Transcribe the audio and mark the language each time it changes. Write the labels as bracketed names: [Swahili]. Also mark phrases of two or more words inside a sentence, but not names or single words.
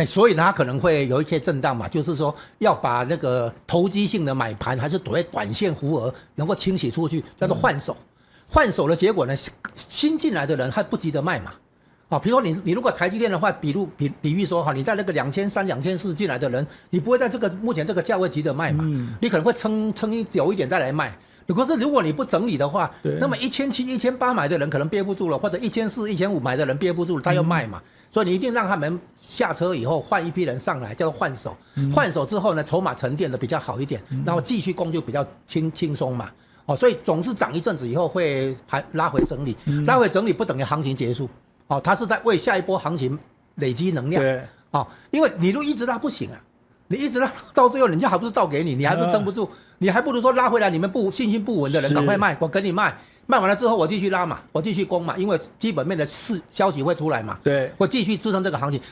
[Chinese] 所以它可能會有一些震盪嘛，就是說要把那個投機性的買盤還是短線弧額能夠清洗出去，叫做換手。換手的結果呢，新進來的人還不急着賣嘛。比如說你如果台積電的話，比喻說哈，你在那個2300、2400進來的人，你不會在這個目前這個價位急着賣嘛，你可能會撐久一點再來賣。可是如果你不整理的話，那麼1700、1800買的人可能憋不住了，或者1400、1500買的人憋不住了，他要賣嘛。所以你一定讓他們下車以後換一批人上來，叫做換手。換手之後呢，籌碼沉澱的比較好一點，然後繼續攻就比較輕鬆嘛。所以總是漲一陣子以後會還拉回整理，拉回整理不等於行情結束。它是在為下一波行情累積能量。對，因為你如果一直拉不行啊，你一直拉到最後，人家還不是倒給你，你還不是撐不住，你還不如說拉回來，你們信心不穩的人趕快賣，我跟你賣，賣完了之後我繼續拉嘛，我繼續攻嘛，因為基本面的消息會出來嘛，對，我繼續支撐這個行情。